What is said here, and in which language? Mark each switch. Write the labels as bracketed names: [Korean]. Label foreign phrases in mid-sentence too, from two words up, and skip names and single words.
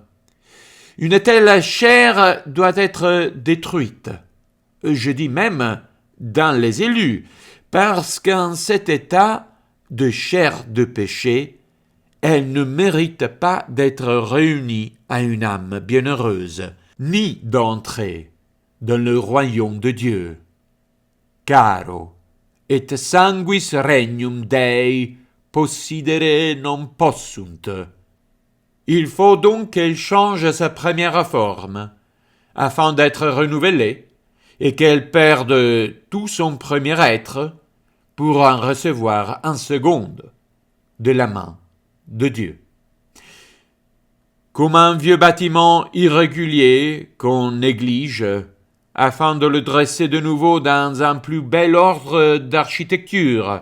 [French] Une telle chair doit être détruite, je dis même dans les élus, parce qu'en cet état de chair de péché, elle ne mérite pas d'être réunie à une âme bienheureuse, ni d'entrer dans le royaume de Dieu. [Latin] Caro, et sanguis regnum Dei possidere non possunt. [French] Il faut donc qu'elle change sa première forme, afin d'être renouvelée, et qu'elle perde tout son premier être, pour en recevoir un second de la main de Dieu. Comme un vieux bâtiment irrégulier qu'on néglige, afin de le dresser de nouveau dans un plus bel ordre d'architecture.